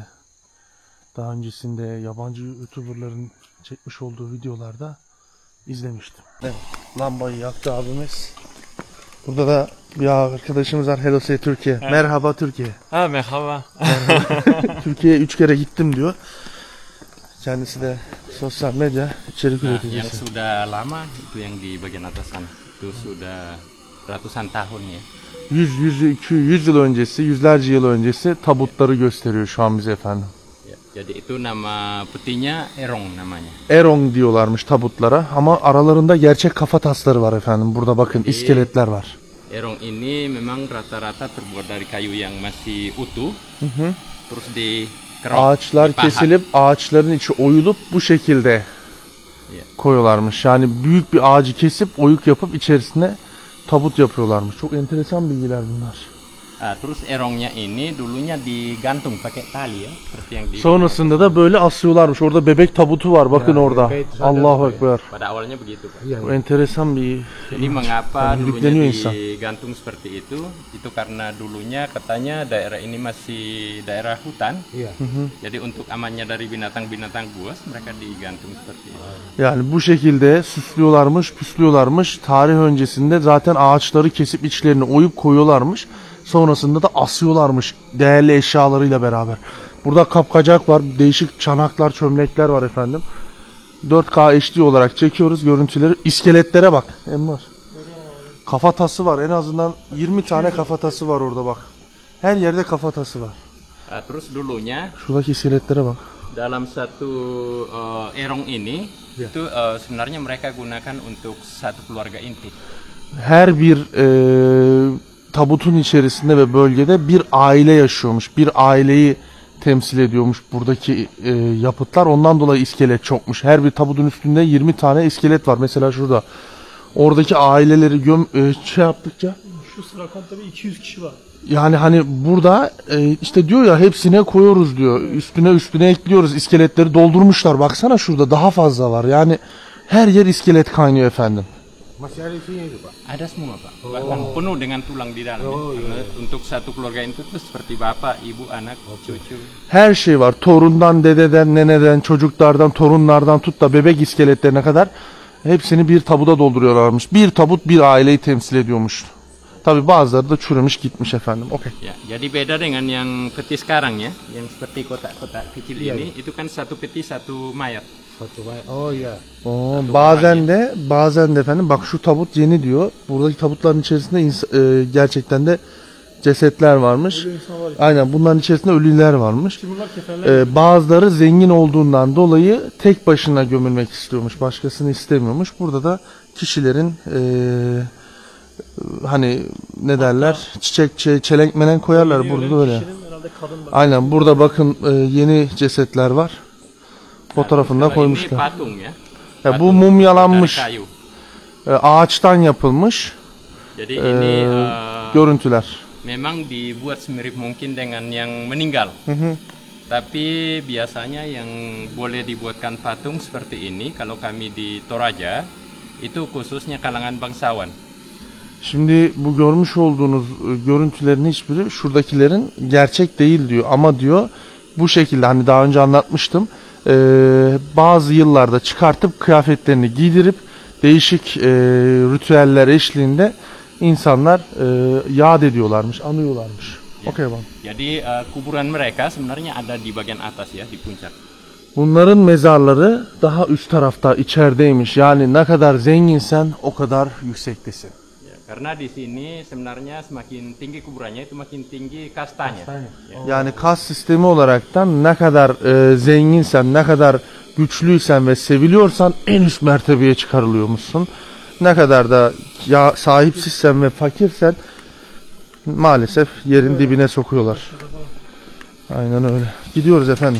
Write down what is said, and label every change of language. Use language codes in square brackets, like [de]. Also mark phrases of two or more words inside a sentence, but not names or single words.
[tr] Daha öncesinde yabancı YouTuber'ların çekmiş olduğu videolarda izlemiştim. Evet, lambayı yaktı abimiz. Burada da bir arkadaşımız var. [en] Hello say Türkiye. [tr] Evet. Merhaba Türkiye. Ah, merhaba. Türkiye'ye 3 kere gittim diyor. Kendisi de sosyal medya içerik [id] Nah, yang [tr] üreticisi. [id] sudah lama itu yang di bagian atas sana. Itu sudah ratusan tahun ya. [tr] 100 yıl öncesi, yüzlerce yıl öncesi tabutları gösteriyor şu an bize efendim. [id] Ya, jadi itu nama petinya Erong namanya. [tr] Erong diyorlarmış tabutlara ama aralarında gerçek kafa tasları var efendim. Burada bakın iskeletler var. [id] Erong ini memang rata-rata terbuat dari kayu yang masih utuh. Terus dikerok, [tr] Ağaçlar [id] dipahat. [tr] kesilip ağaçların içi oyulup bu şekilde [id] Ya. [tr] koyuyorlarmış. Yani büyük bir ağacı kesip oyuk yapıp içerisine tabut yapıyorlarmış. Çok enteresan bilgiler bunlar. [id] Terus erongnya ini dulunya digantung pakai tali ya, seperti yang di [tr] Sonrasında da böyle asıyorlarmış. Orada bebek tabutu var. Bakın orada. [ar] الله أكبر. [id] pada awalnya begitu Pak. Iya. [tr] Bu enteresan bir... [id] Jadi mengapa dulunya [tr] Hidupleniyor insan. [id] digantung seperti itu? Itu karena dulunya katanya daerah ini masih daerah hutan. Iya. Jadi untuk amannya dari binatang-binatang buas mereka digantung seperti itu. [tr] Yani bu şekilde süslüyorlarmış, püslüyorlarmış. Tarih öncesinde zaten ağaçları kesip içlerini oyup koyuyorlarmış. Sonrasında da asıyorlarmış değerli eşyalarıyla beraber. Burada kapkacak var, değişik çanaklar, çömlekler var efendim. 4K HD olarak çekiyoruz görüntüleri. İskeletlere bak. Emmar. Kafatası var. En azından 20 tane kafatası var orada bak. Her yerde kafatası var. [id] Terus dulunya [tr] Şuradaki iskeletlere bak. [id] dalam satu erong ini itu sebenarnya mereka gunakan untuk satu keluarga inti. [tr] Her bir tabutun içerisinde ve bölgede bir aile yaşıyormuş. Bir aileyi temsil ediyormuş buradaki yapıtlar. Ondan dolayı iskelet çokmuş. Her bir tabutun üstünde 20 tane iskelet var. Mesela şurada. Oradaki aileleri şey yaptıkça Şu sıra komple bir 200 kişi var. yani hani burada işte diyor ya hepsine koyuyoruz diyor. Üstüne ekliyoruz. İskeletleri doldurmuşlar. Baksana şurada daha fazla var. Yani her yer iskelet kaynıyor efendim. [id] Masih ada isinya itu Pak. Ada semua Pak, bahkan penuh dengan tulang di dalam. Karena untuk satu keluarga itu tuh seperti bapak, ibu, anak, cucu. [tr] Her şey var. Torundan, dededen, neneden, çocuklardan, torunlardan tut da bebek iskeletlerine kadar hepsini bir tabuda dolduruyorlarmış. Bir tabut bir aileyi temsil ediyormuş. Tabi bazıları da çürümüş gitmiş efendim. Okey. [id] Ya, jadi beda dengan yang peti sekarang ya, yang seperti kotak-kotak kecil ini, itu kan satu peti satu mayat. Satu Pak. Oh iya. [tr] Bazen de efendim bak şu tabut yeni diyor. Buradaki tabutların içerisinde gerçekten de cesetler varmış. Ölü insan var. Aynen bunların içerisinde ölüler varmış. Bunlar kefenler. Bazıları zengin olduğundan dolayı tek başına gömülmek istiyormuş. Başkasını istemiyormuş. Burada da kişilerin hani ne derler çiçek çelenk melen koyarlar burada da öyle. Kişinin herhalde kadın var. Aynen burada bakın yeni cesetler var. Fotoğrafını da [id] Kalau ini [tr] koymuşlar. [id] patung ya. [tr] Ya bu [id] Patung [tr] mumyalanmış [id] dari kayu. [tr] ağaçtan yapılmış [id] Jadi ini [tr] görüntüler. [id] memang dibuat semirip mungkin dengan yang meninggal. Tapi biasanya yang boleh dibuatkan patung seperti ini kalau kami di Toraja itu khususnya kalangan bangsawan. [tr] Şimdi bu görmüş olduğunuz görüntülerin hiçbiri şuradakilerin gerçek değil diyor. Ama diyor bu şekilde hani daha önce anlatmıştım. Bazı yıllarda çıkartıp kıyafetlerini giydirip değişik ritüeller eşliğinde insanlar yad ediyorlarmış, anıyorlarmış. Okey bak. [id] Jadi kuburan mereka sebenarnya ada di bagian atas ya, di puncak. [tr] Bunların mezarları daha üst tarafta içerideymiş. Yani ne kadar zenginsen o kadar yüksektesin. [id] Ya, karena di sini sebenarnya semakin tinggi kuburannya itu makin tinggi kastanya. Ya. [tr] Yani kas sistemi olaraktan ne kadar zenginsen, ne kadar güçlüysen ve seviliyorsan en üst mertebeye çıkarılıyormuşsun. Ne kadar da ya sahipsizsen ve fakirsen maalesef yerin dibine sokuyorlar. Aynen öyle. Gidiyoruz efendim.